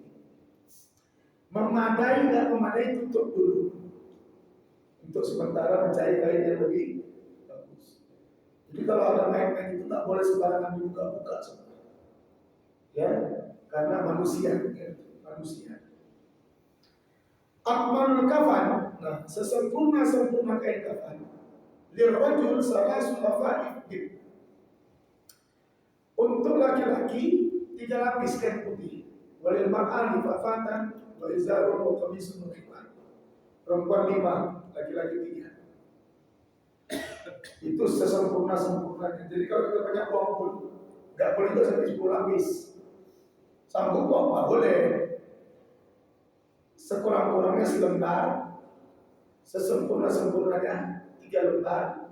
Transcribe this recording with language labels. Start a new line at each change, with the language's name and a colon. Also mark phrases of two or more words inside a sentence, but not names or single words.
Indonesian: Memadai nggak memadai, tutup dulu. Untuk sementara mencari kain yang lebih bagus. Jadi kalau ada mayat-mayat itu nggak boleh sembarangan dibuka-buka semua. Ya, karena manusia, ya, manusia.
Arabic: أكمل الكفن,
Indonesian: nah sesempurna kain kafan.
Arabic: للرجل ثلاث لفائف.
Indonesian: Untuk laki-laki 3 lapis kain putih.
Arabic: وللمرأة لفافتان وإزار وقميص مخيفا.
Indonesian: Perempuan 5, laki-laki 3. Itu sesempurna-sempurnanya. Jadi kalau kita banyak uang pun nggak boleh juga sampai 10 lapis. Sanggup kok nggak boleh. Sekurang-kurangnya selembar, sesempurna-sempurnanya 3 lembar.